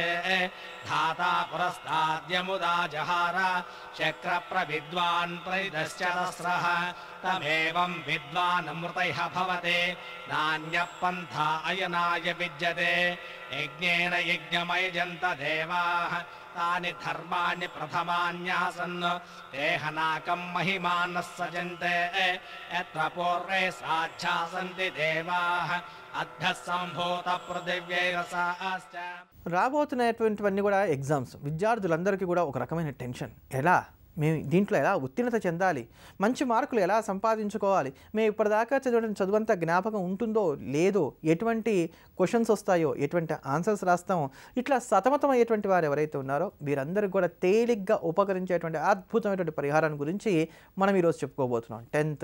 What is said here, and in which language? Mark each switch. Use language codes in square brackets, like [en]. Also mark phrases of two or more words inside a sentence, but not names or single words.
[sa] धाता पुरस्ताद्यमुदा जहार शक्रप्रविद्वान् प्रविदश्चतस्रः तमेवम् विद्वानमृतैः भवते नान्यः पन्था अयनाय विद्यते यज्ञेन यज्ञमयजन्त देवाः तानि धर्माणि प्रथमान्यासन् देहनाकम् महिमानः सजन्ते यत्र पूर्वे साध्या सन्ति देवाः अभ्यः सम्भूत पृथिव्यैरसाश्च [te] రాబోతున్నటువంటివన్నీ కూడా ఎగ్జామ్స్ విద్యార్థులందరికీ కూడా ఒక రకమైన టెన్షన్ ఎలా మేము దీంట్లో ఎలా ఉత్తీర్ణత చెందాలి మంచి మార్కులు ఎలా సంపాదించుకోవాలి మేము ఇప్పటిదాకా చదివిన చదువంతా జ్ఞాపకం ఉంటుందో లేదో ఎటువంటి క్వశ్చన్స్ వస్తాయో ఎటువంటి ఆన్సర్స్ రాస్తామో ఇట్లా సతమతమయ్యేటువంటి వారు ఎవరైతే ఉన్నారో వీరందరికీ కూడా తేలిగ్గా ఉపకరించేటువంటి అద్భుతమైనటువంటి పరిహారాన్ని గురించి మనం ఈరోజు చెప్పుకోబోతున్నాం 10th